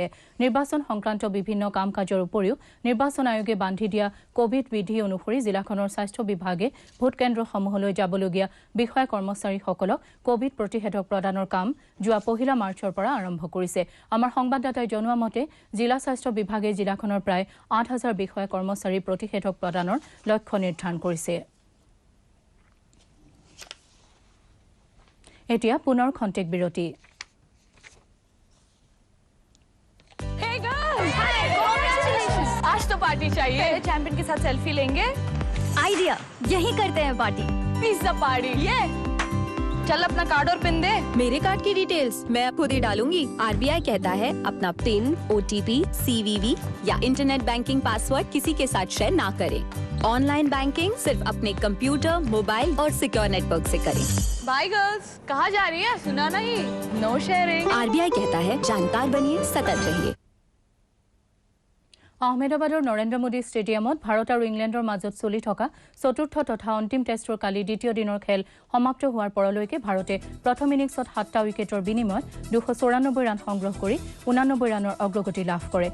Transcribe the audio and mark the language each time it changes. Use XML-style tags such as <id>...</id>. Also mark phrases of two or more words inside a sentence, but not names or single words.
<as>নিৰ্বাচন সংক্ৰান্ত বিভিন্ন কাম কাজৰ উপৰিও নিৰ্বাচন আয়োগে বান্ধি দিয়া কোভিড বিধি অনুসৰি জিলাখনৰ স্বাস্থ্য বিভাগে ভোটকেন্দ্ৰসমূহলৈ যাবলগীয়া বিষয়া কৰ্মচাৰীসকলক কোভিড প্ৰতিষেধক প্ৰদানৰ কাম যোৱা 1 মাৰ্চৰ পৰা আৰম্ভ কৰিছে। আমাৰ সংবাদদাতাই জনোৱা মতে জিলা স্বাস্থ্য বিভাগে জিলাখনৰ প্ৰায় 8,000 বিষয়া কৰ্মচাৰী প্ৰতিষেধক প্ৰদানৰ লক্ষ্য নিৰ্ধাৰণ কৰিছে। এতিয়া পুনৰ খন্তেক বিৰতি।</as> <en>Hey girls! Hi! Congratulations!</en> <hi>आज तो पार्टी चाहिए। पहले चैंपियन के साथ सेल्फी लेंगे। आइडिया, यही करते हैं पार्टी।</hi> <en>pizza party.</en> <hi>ये चल अपना कार्ड और पिन दे। मेरे कार्ड की डिटेल्स मैं खुद ही डालूंगी। आरबीआई कहता है अपना पिन, ओटीपी, सीवीवी या</hi> <en>internet banking password</en> <hi>किसी के साथ शेयर ना करें। ऑनलाइन बैंकिंग सिर्फ अपने कंप्यूटर, मोबाइल और सिक्योर नेटवर्क से करें।</hi> <en>bye girls.</en> <hi>कहाँ जा रही है? सुना नहीं।</hi> <en>no sharing.</en> <hi>आरबीआई कहता है जानकार बनिए, सतर्क रहिए।</hi> <as>আহমেদাবাদৰ নৰেন্দ্ৰ মোদী ষ্টেডিয়ামত ভাৰত আৰু ইংলেণ্ডৰ মাজত চলি থকা চতুৰ্থ তথা অন্তিম টেষ্টৰ কালি দ্বিতীয় দিনৰ খেল সমাপ্ত হোৱাৰ পৰলৈকে ভাৰতে প্ৰথম ইনিংছত 7টা উইকেটৰ বিনিময়ত 294 ৰান সংগ্ৰহ কৰি 89 ৰানৰ অগ্ৰগতি লাভ কৰে।</as>